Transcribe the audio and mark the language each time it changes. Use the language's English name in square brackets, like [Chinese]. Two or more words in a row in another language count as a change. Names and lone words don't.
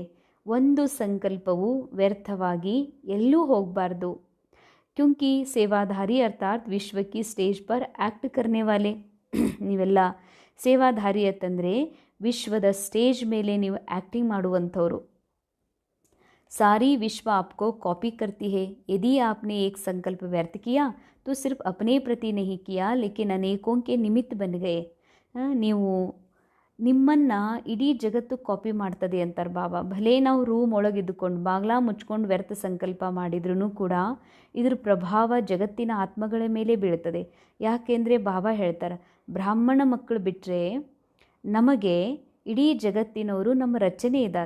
[Kannada] ಒಂದು ಸಂಕಲ್ಪವು ವ್ಯರ್ಥವಾಗಿ ಎಲ್ಲೂ ಹೋಗಬಾರ್ದು. [Hindi] क्योंकि सेवाधारी अर्थात विश्व की स्टेज पर एक्ट करने वाले. [Kannada] ನೀವೆಲ್ಲ ಸೇವಾಧಾರಿ ಅಂತಂದರೆ ವಿಶ್ವದ ಸ್ಟೇಜ್ ಮೇಲೆ ನೀವು ಆ್ಯಕ್ಟಿಂಗ್ ಮಾಡುವಂಥವ್ರು. [Hindi] सारी विश्व आपको कॉपी करती है. यदि आपने एक संकल्प व्यर्थ किया तो सिर्फ अपने प्रति नहीं किया लेकिन अनेकों के निमित्त बन गए. [Kannada] ನೀವು ನಿಮ್ಮನ್ನು ಇಡೀ ಜಗತ್ತು ಕಾಪಿ ಮಾಡ್ತದೆ ಅಂತಾರೆ ಬಾಬಾ. ಭಲೇ ನಾವು ರೂಮ್ ಒಳಗಿದ್ದುಕೊಂಡು ಬಾಗ್ಲ ಮುಚ್ಕೊಂಡು ವ್ಯರ್ಥ ಸಂಕಲ್ಪ ಮಾಡಿದ್ರೂ ಕೂಡ ಇದ್ರ ಪ್ರಭಾವ ಜಗತ್ತಿನ ಆತ್ಮಗಳ ಮೇಲೆ ಬೀಳ್ತದೆ. ಯಾಕೆಂದರೆ ಬಾಬಾ ಹೇಳ್ತಾರೆ, ಬ್ರಾಹ್ಮಣ ಮಕ್ಕಳು ಬಿಟ್ಟರೆ ನಮಗೆ ಇಡೀ ಜಗತ್ತಿನವರು ನಮ್ಮ ರಚನೆ ಇದ್ದಾರೆ.